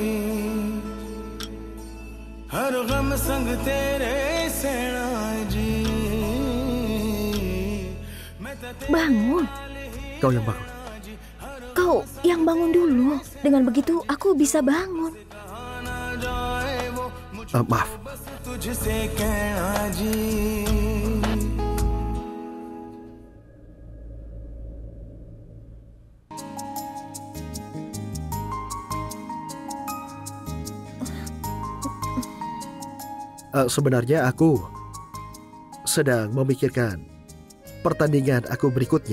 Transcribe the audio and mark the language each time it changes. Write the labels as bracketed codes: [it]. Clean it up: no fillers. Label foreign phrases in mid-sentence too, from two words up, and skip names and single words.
[hi] हर गम संग तेरे सहना जी [id] Bangun. kau yang bangun. Kau yang bangun dulu. Dengan begitu aku bisa bangun. Maaf. [hi] तुझसे कहना जी [id] Sebenarnya aku sedang memikirkan pertandingan aku berikutnya.